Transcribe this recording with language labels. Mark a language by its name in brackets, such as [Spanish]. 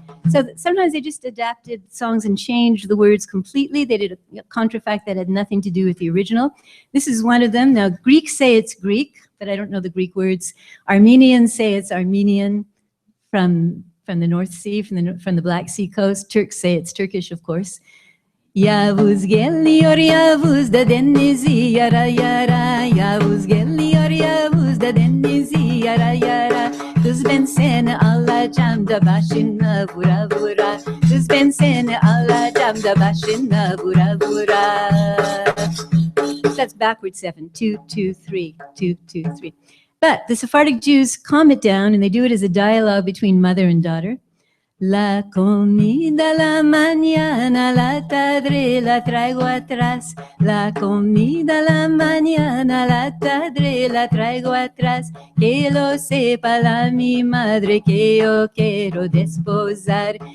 [English] So sometimes they just adapted songs and changed the words completely. They did a contrafact that had nothing to do with the original. This is one of them. Now, Greeks say it's Greek, but I don't know the Greek words. Armenians say it's Armenian from the North Sea, from the Black Sea coast. Turks say it's Turkish, of course. [Turkish] Yavuz geliyor Yavuz da denizi yara yara. Yavuz geliyor Yavuz da denizi yara yara. Kız ben seni alacağım da başına vura vura. Kız ben seni alacağım da başına vura vura. [English] That's backwards 7. 2, 2, 3, 2, 2, 3. But the Sephardic Jews calm it down, and they do it as a dialogue between mother and daughter. [Spanish] La comida la mañana, la tarde la traigo atrás. La comida la mañana, la tarde la traigo atrás. Que lo sepa la mi madre que yo quiero desposar.